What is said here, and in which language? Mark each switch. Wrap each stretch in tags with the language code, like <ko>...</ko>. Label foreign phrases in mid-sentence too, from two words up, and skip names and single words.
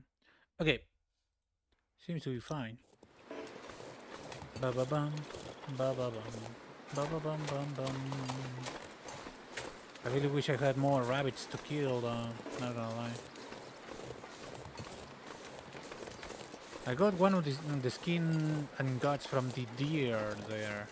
<en>Okay, seems to be fine. Ba ba bum, ba ba bum, ba ba bum bum bum. I really wish I had more rabbits to kill, not gonna lie. I got one of the skin and guts from the deer there.</en>